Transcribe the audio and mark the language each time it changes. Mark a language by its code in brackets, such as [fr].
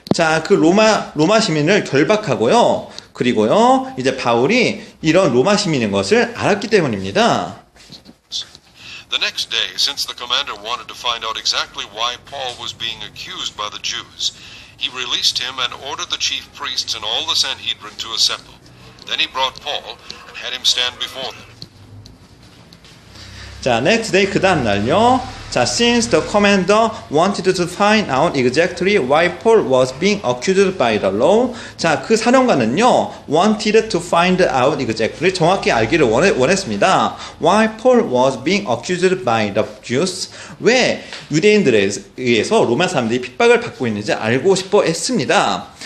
[ko] 자, 그 로마 시민을 결박하고요. 그리고요, 이제 바울이 이런 로마 시민인 것을 알았기 때문입니다. [en] The next day, since the commander wanted to find out exactly why Paul was being accused by the Jews, he released him and ordered the chief priests and all the Sanhedrin to assemble. Then he brought Paul and had him stand before them. [ko] 자, next day 그 다음 날요. [en] 자, since the commander wanted to find out exactly why Paul was being accused by the law. [ko] 자, 그 사령관은요, [en] wanted to find out exactly, [ko] 정확히 알기를 원했습니다. [en] Why Paul was being accused by the Jews. [ko] 왜 유대인들에 의해서 로마 사람들이 핍박을 받고 있는지 알고 싶어 했습니다.